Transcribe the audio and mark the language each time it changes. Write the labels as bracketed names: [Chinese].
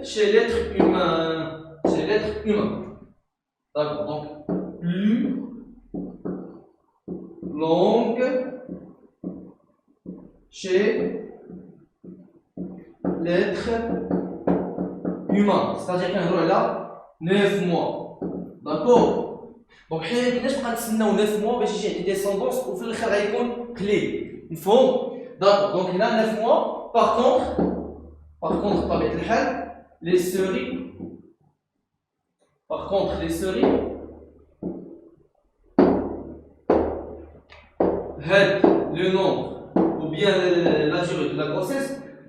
[French] chez l'être humain. Chez l'être humain. D'accord, donc plus longue chez l'être humain. C'est-à-dire qu'un est là 9 mois. D'accord. [Arabic] Donc حنا ما كناش بقى نتسناو [French] 9 mois [Arabic] باش يجي عندي ديسوندونس وفي الاخر غيكون قليل. مفهوم؟ [French] D'accord. Donc هنا 9 mois. Par contre [Arabic] بطبيعة الحال [French] les séries. Par contre les séries le nombre ou bien la durée de la grossesse.